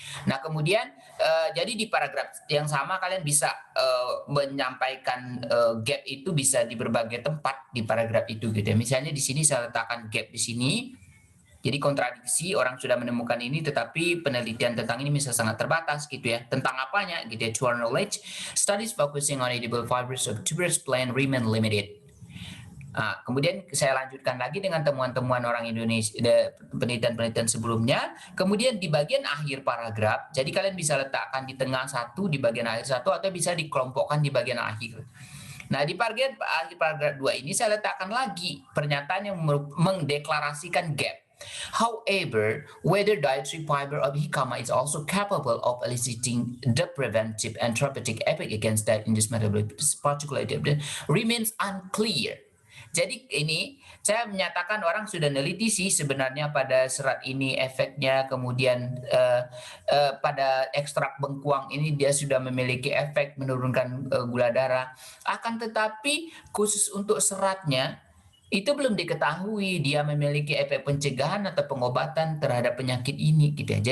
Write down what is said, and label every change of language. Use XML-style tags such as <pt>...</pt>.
<id>Nah, kemudian jadi di paragraf yang sama kalian bisa menyampaikan gap itu bisa di berbagai tempat di paragraf itu gitu ya. Misalnya di sini saya letakkan gap di sini. Jadi kontradiksi, orang sudah menemukan ini, tetapi penelitian tentang ini bisa sangat terbatas gitu ya. Tentang apanya gitu ya,</id> <en>to our knowledge, studies focusing on edible fibers of tuberous plant remain limited.</en> <id>Nah, kemudian saya lanjutkan lagi dengan temuan-temuan orang Indonesia, penelitian-penelitian sebelumnya. Kemudian di bagian akhir paragraf, jadi kalian bisa letakkan di tengah satu, di bagian akhir satu, atau bisa dikelompokkan di bagian akhir. Nah, di bagian akhir paragraf 2 ini saya letakkan lagi pernyataan yang mendeklarasikan gap.</id> <en>However, whether dietary fiber of jicama is also capable of eliciting the preventive and therapeutic effect against diabetes mellitus particularly remains unclear.</en> <id>Jadi ini saya menyatakan orang sudah meneliti sih sebenarnya pada serat ini efeknya, kemudian pada ekstrak bengkuang ini dia sudah memiliki efek menurunkan gula darah. Akan tetapi khusus untuk seratnya itu belum diketahui dia memiliki efek pencegahan atau pengobatan terhadap penyakit ini gitu ya.</id>